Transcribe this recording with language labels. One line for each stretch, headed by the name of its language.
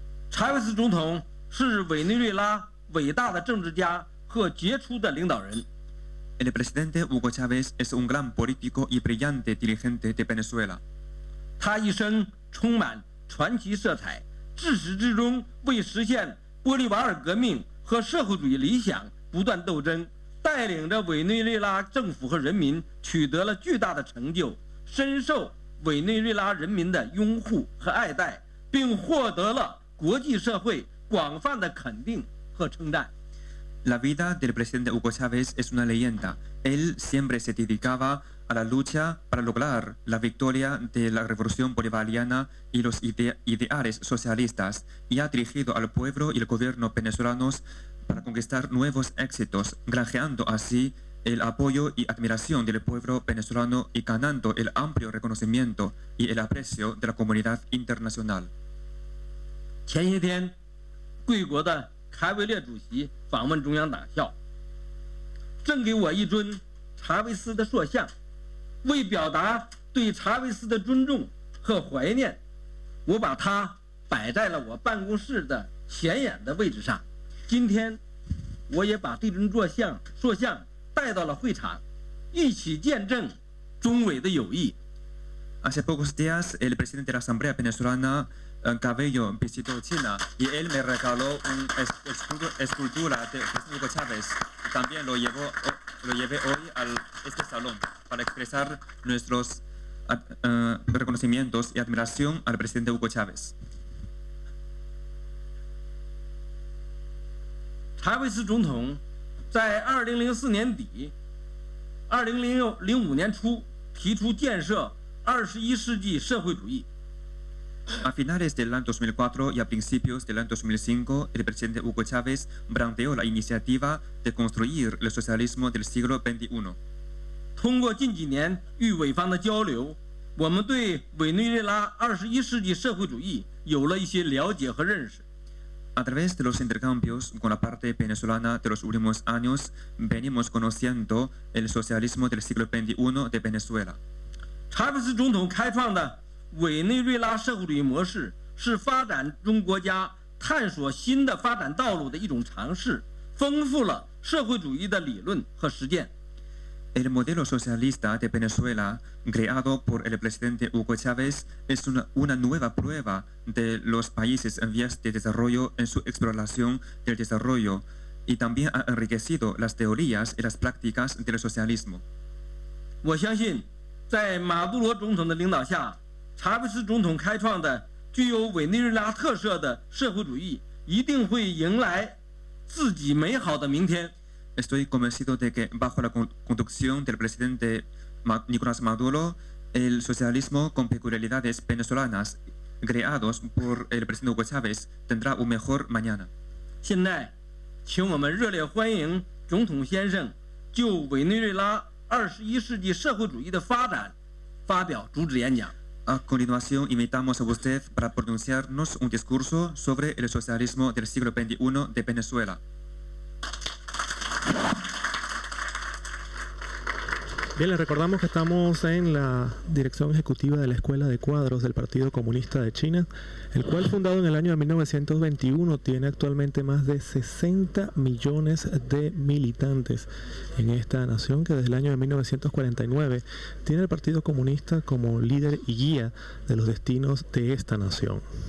Chinese: 查韦斯总统是委内瑞拉伟大的政治家和杰出的领导人。
Spanish: El presidente Hugo Chávez es un gran político y brillante dirigente de Venezuela.
Chinese: 他一生充满传奇色彩，至始至终为实现玻利瓦尔革命和社会主义理想不断斗争，带领着委内瑞拉政府和人民取得了巨大的成就，深受委内瑞拉人民的拥护和爱戴，并获得了国际社会广泛的肯定和称赞。
Spanish: La vida del presidente Hugo Chávez es una leyenda. Él siempre se dedicaba a la lucha para lograr la victoria de la revolución bolivariana y los ideales socialistas, y ha dirigido al pueblo y el gobierno venezolanos para conquistar nuevos éxitos, granjeando así el apoyo y admiración del pueblo venezolano y ganando el amplio reconocimiento y el aprecio de la comunidad internacional.
Chinese: 前些天，贵国的 凯维列主席访问中央党校，赠给我一尊查韦斯的塑像。为表达对查韦斯的尊重和怀念，我把它摆在了我办公室的显眼的位置上。今天，我也把这尊塑像带到了会场，一起见证中委的友谊。
Spanish: Hace pocos días, el presidente de la Asamblea Venezolana, Cabello, visitó China y él me regaló una escultura de Hugo Chávez. También lo llevé hoy a este salón para expresar nuestros reconocimientos y admiración al presidente Hugo Chávez.
Chinese: 查韦斯总统在2004年底、2005年初提出建设21世纪社会主义。
Spanish: A finales del año 2004 y a principios del año 2005, el presidente Hugo Chávez planteó la iniciativa de construir el socialismo del siglo XXI.
Chinese: 通过近几年与委方的交流，我们对委内瑞拉21世纪社会主义有了一些了解和认识。
Spanish: A través de los intercambios con la parte venezolana de los últimos años, venimos conociendo el socialismo del siglo XXI de Venezuela.
Chinese: 查韦斯总统开创的 委内瑞拉社会主义模式是发展中国家探索新的发展道路的一种尝试，丰富了社会主义的理论和实践。
Spanish: El modelo socialista de Venezuela, creado por el presidente Hugo Chávez, es una nueva prueba de los países en vías de desarrollo en su exploración del desarrollo y también ha enriquecido las teorías y las prácticas del socialismo.
Chinese: 我相信，在马杜罗总统的领导下， 查韦斯总统开创的具有委内瑞拉特色的社会主义一定会迎来自己美好的明天。
Spanish: Estoy convencido de que bajo la conducción del presidente Nicolás Maduro, el socialismo con peculiaridades venezolanas creados por el presidente Hugo Chávez tendrá un mejor mañana.
Chinese: 现在，请我们热烈欢迎总统先生就委内瑞拉21世纪社会主义的发展发表主旨演讲。
Spanish: A continuación, invitamos a usted para pronunciarnos un discurso sobre el socialismo del siglo XXI de Venezuela. Bien, les recordamos que estamos en la dirección ejecutiva de la Escuela de Cuadros del Partido Comunista de China, el cual, fundado en el año de 1921, tiene actualmente más de 60 millones de militantes en esta nación, que desde el año de 1949 tiene el Partido Comunista como líder y guía de los destinos de esta nación.